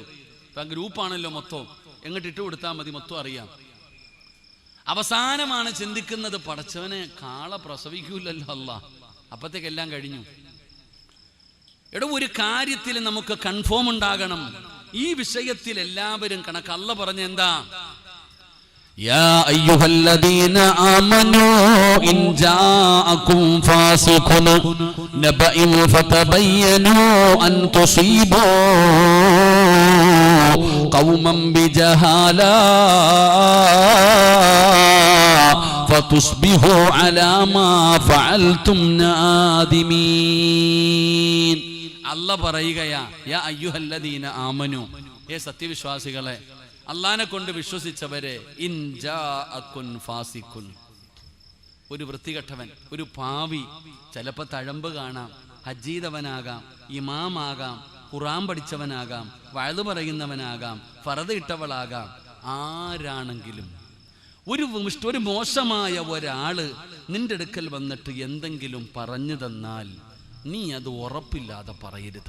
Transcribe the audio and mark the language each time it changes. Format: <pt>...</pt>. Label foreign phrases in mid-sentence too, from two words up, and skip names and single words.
<ml>ഇപ്പം ഗ്രൂപ്പാണല്ലോ മൊത്തം, എങ്ങോട്ട് ഇട്ട് കൊടുത്താൽ മതി, മൊത്തം അറിയാം. അവസാനമാണ് ചിന്തിക്കുന്നത്, പടച്ചവനെ കാള പ്രസവിക്കൂലല്ലോ അല്ലാ, അപ്പത്തേക്കെല്ലാം കഴിഞ്ഞു. ഒരു കാര്യത്തിൽ നമുക്ക് കൺഫേം ഉണ്ടാകണം. ഈ വിഷയത്തിൽ എല്ലാവരും കണക്ക്. അല്ലാഹ് പറഞ്ഞ എന്താ?</ml> <ar>يا أيها الذين آمنوا إن جاءكم فاسق نبأ فتبينوا أن تصيبوا قوما بجهالة فتصبحوا على ما فعلتم نادمين.</ar> <ml>അല്ലാഹ് പറയുകയാ,</ml> <ar>يا أيها الذين آمنوا,</ar> <ml>സത്യവിശ്വാസികളെ, അള്ളാനെ കൊണ്ട് വിശ്വസിച്ചവരെ, ഇൻ</ml> <ar>جاءكم فاسق,</ar> <ml>ഒരു വൃത്തികെട്ടവൻ, ഒരു പാവി, ചിലപ്പോൾ തഴമ്പ് കാണാം, ഹജ്ജ് ചെയ്തവനാകാം, ഇമാമാകാം, ഖുർആൻ പഠിച്ചവനാകാം, വഅദ് പറയുന്നവനാകാം, ഫർദ് ഇട്ടവളാകാം, ആരാണെങ്കിലും ഒരു മോശമായ ഒരാള് നിന്റെ അടുക്കൽ വന്നിട്ട് എന്തെങ്കിലും പറഞ്ഞു തന്നാൽ നീ അത് ഉറപ്പില്ലാതെ പറയരുത്.</ml>